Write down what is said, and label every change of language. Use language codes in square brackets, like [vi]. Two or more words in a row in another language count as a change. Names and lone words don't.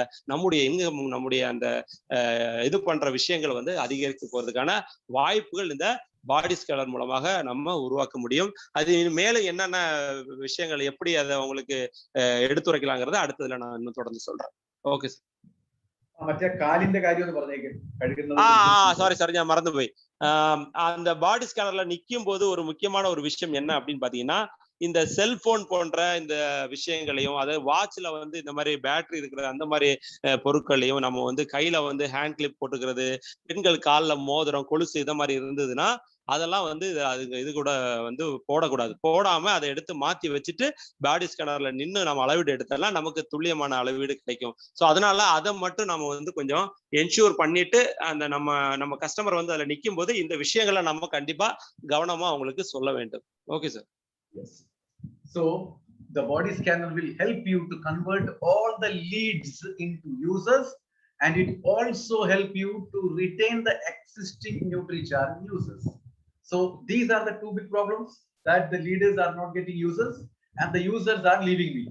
[ta] நம்முடைய இன்கம், நம்முடைய அந்த இது பண்ற விஷயங்கள் வந்து அதிகரித்து போறதுக்கான வாய்ப்புகள் இந்த பாடி ஸ்கேனர் மூலமாக நம்ம உருவாக்க முடியும். அது மேலும் என்னென்ன விஷயங்கள் எப்படி அதை உங்களுக்கு எடுத்துரைக்கலாங்கிறத அடுத்ததுல நான் இன்னும் தொடர்ந்து சொல்றேன். ஓகே சார். [ml] മറ്റേ കാലിന്റെ കാര്യം ഒന്ന് പറഞ്ഞേക്ക്. சாரி ഞാൻ மறந்துപോയി. [ta] அந்த பாடி ஸ்கேனர்ல நிற்கும் போது ஒரு முக்கியமான ஒரு விஷயம் என்ன அப்படின்னு பாத்தீங்கன்னா இந்த செல்போன் போன்ற இந்த விஷயங்களையும், அதாவது வாட்ச்ல வந்து இந்த மாதிரி பேட்டரி இருக்கிற அந்த மாதிரி பொருட்களையும் நம்ம வந்து கையில வந்து ஹேண்ட் கிளிப் போட்டுக்கிறது, பெண்கள் காலில் மோதிரம், கொலுசு இதை மாதிரி இருந்ததுன்னா அதெல்லாம் வந்து இது கூட வந்து போடக்கூடாது. போடாம அதை எடுத்து மாத்தி வச்சுட்டு பாடி ஸ்கேனர்ல நின்று நம்ம அளவீடு எடுத்தோம்னா நமக்கு துல்லியமான அளவீடு கிடைக்கும். ஸோ அதனால அதை மட்டும் நம்ம வந்து கொஞ்சம் என்ஷூர் பண்ணிட்டு அந்த நம்ம கஸ்டமர் வந்து அதுல நிற்கும் போது இந்த விஷயங்களை நம்ம கண்டிப்பா கவனமா அவங்களுக்கு சொல்ல வேண்டும். ஓகே சார். [en] Yes. So the body scanner will help you to convert all the leads into users, and it also help you to retain the existing NutriCharge users. So these are the two big problems, that the leaders are not getting users and the users are leaving me.